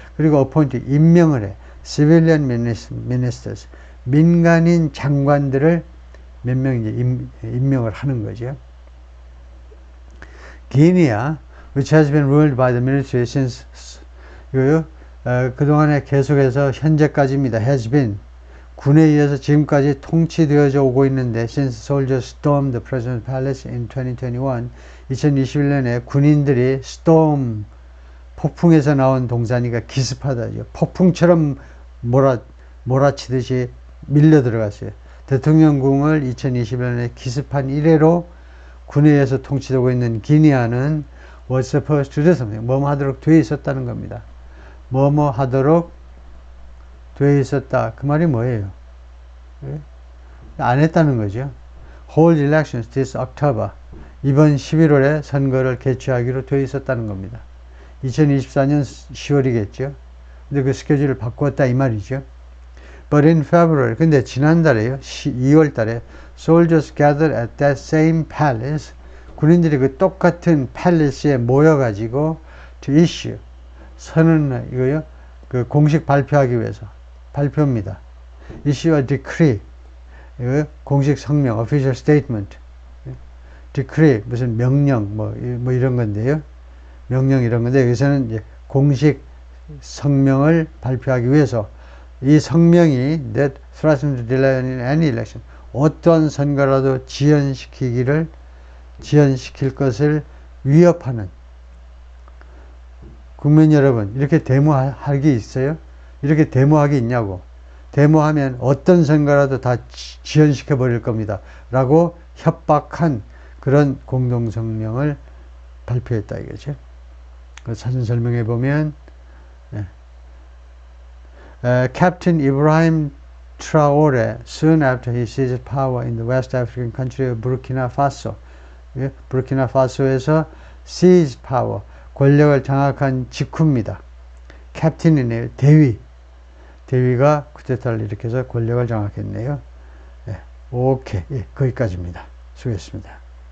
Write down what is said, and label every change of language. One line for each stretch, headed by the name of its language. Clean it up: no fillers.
Korean: 그리고 appoint, 임명을 해.
English: civilian ministers.
Korean: 민간인 장관들을 몇 명 이제 임명을 하는 거죠.
English: 기니아, which has been ruled by the military since,
Korean: 이거요, 그동안에 계속해서 현재까지입니다.
English: has been,
Korean: 군에 의해서 지금까지 통치되어져 오고 있는데,
English: since soldiers stormed the president's palace in 2021,
Korean: 2021년에 군인들이 storm, 폭풍에서 나온 동사니까 기습하다죠. 폭풍처럼 몰아치듯이 밀려 들어갔어요. 대통령궁을 2021년에 기습한 이래로 군에 의해서 통치되고 있는 기니아는
English: was supposed to do something.
Korean: 뭐뭐 하도록 되어 있었다는 겁니다. 뭐뭐 하도록 되어 있었다. 그 말이 뭐예요? 안 했다는 거죠.
English: Hold elections this October.
Korean: 이번 11월에 선거를 개최하기로 되어 있었다는 겁니다. 2024년 10월이겠죠. 근데 그 스케줄을 바꾸었다 이 말이죠.
English: But in February,
Korean: 근데 지난달에요, 2월 달에
English: soldiers gathered at that same palace.
Korean: 군인들이 그 똑같은 팰리스에 모여가지고 to issue, 선언, 이거요, 그 공식 발표하기 위해서 발표입니다.
English: issue a decree,
Korean: 이거 공식 성명,
English: official statement.
Korean: decree 무슨 명령 뭐 이런 건데요. 명령 이런 건데 여기서는 이제 공식 성명을 발표하기 위해서 이 성명이
English: that threatens to delay any election,
Korean: 어떤 선거라도 지연시킬 것을 위협하는. 국민 여러분, 이렇게 데모할 게 있어요? 이렇게 데모하기 있냐고. 데모하면 어떤 선거라도 다 지연시켜 버릴 겁니다 라고 협박한 그런 공동성명을 발표했다 이거죠. 사진 설명해 보면
English: Captain Ibrahim Traore, soon after he seized power in the West African country of Burkina Faso, 부르키나 파소에서 seize power,
Korean: 권력을 장악한 직후입니다. 캡틴이네요. 대위가 쿠데타를 일으켜서 권력을 장악했네요. 오케이, 거기까지입니다. 수고했습니다.